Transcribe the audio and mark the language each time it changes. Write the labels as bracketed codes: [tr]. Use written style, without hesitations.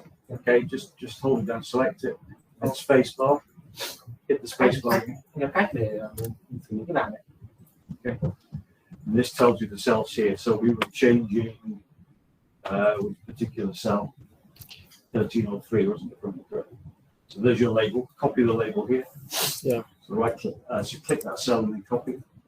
[en] Okay, just hold it down, select it, and spacebar. Hit the spacebar. [vi] Nhiều cách để mình xử lý cái bảng này. [en] Okay. And this tells you the cells here. So we were changing with a particular cell, 1303, wasn't it? From the correct. So there's your label. Copy the label here. Yeah. So right click. So click that cell and then copy.